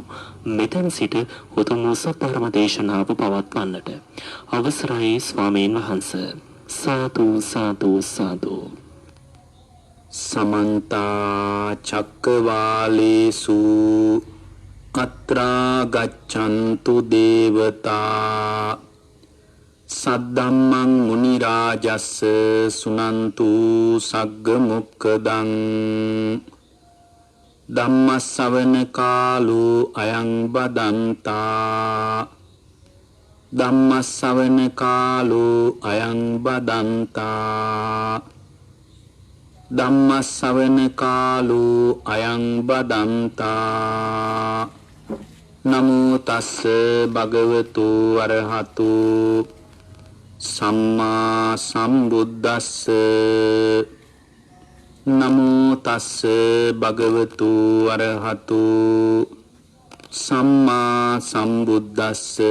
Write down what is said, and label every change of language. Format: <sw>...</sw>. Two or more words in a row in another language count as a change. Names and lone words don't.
<si>මෙතෙන් සිට උතුම් වූ සත්‍ය දේශනාව පවත්වන්නට අවසරයි ස්වාමීන් වහන්සේ. සාදු සාදු සාදු.</si> <pi>समन्ता चक्रवालेषु अत्रा गच्छन्तु देवता सद्धम्मं मुनिराजस् सुनन्तु सग्गमुक्खदं धम्मश्रवण कालो अयं बदन्ता धम्मश्रवण कालो अयं बदन्ता ධම්මස්සවන කාලෝ අයං බදන්තා නමෝ තස්ස භගවතු අරහතු සම්මා සම්බුද්දස්ස නමෝ තස්ස භගවතු අරහතු සම්මා සම්බුද්දස්ස</pi>